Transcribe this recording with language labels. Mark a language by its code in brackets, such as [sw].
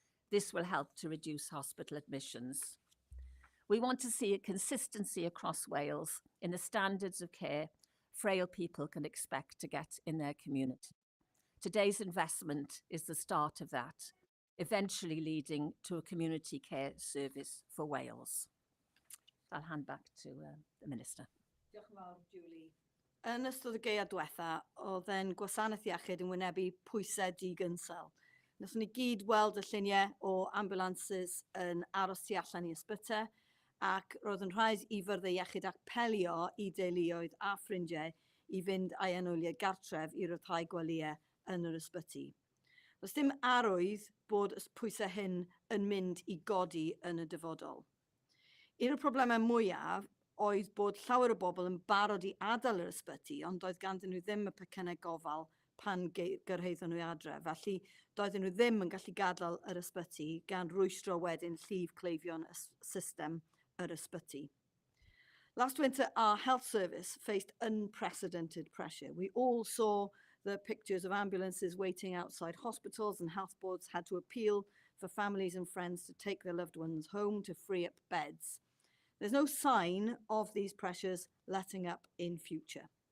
[en] This will help to reduce hospital admissions. We want to see a consistency across Wales in the standards of care frail people can expect to get in their community. Today's investment is the start of that, eventually leading to a community care service for Wales. I'll hand back to the Minister. [cy] Diolch yn fawr, Julie. Yn ystod y gaeaf diwetha, oedd e'n gwasanaeth iechyd yn wynebu pwysau digynsel. Nathon ni gyd weld y lluniau o ambulansys yn aros tu allan i ysbytau, ac roedd yn rhaid i fyrddau iechyd apelio i deuluoedd a ffrindiau i fynd â'i anwyliau gartref i ryddhau gwelyau yn yr ysbyty. Does dim arwydd bod y pwysau hyn yn mynd i godi yn y dyfodol. Un o'r problemau mwyaf oedd bod llawer o bobl yn barod i adael yr ysbyty, ond doedd ganddyn nhw ddim y pecynnau gofal pan gyrhaeddon nhw adre. Felly doedden nhw ddim yn gallu gadael yr ysbyty gan rwystro wedyn llif cleifion y system yr ysbyty. [en] Last winter, our health service faced unprecedented pressure. We all saw the pictures of ambulances waiting outside hospitals, and health boards had to appeal for families and friends to take their loved ones home to free up beds. There's no sign of these pressures letting up in future.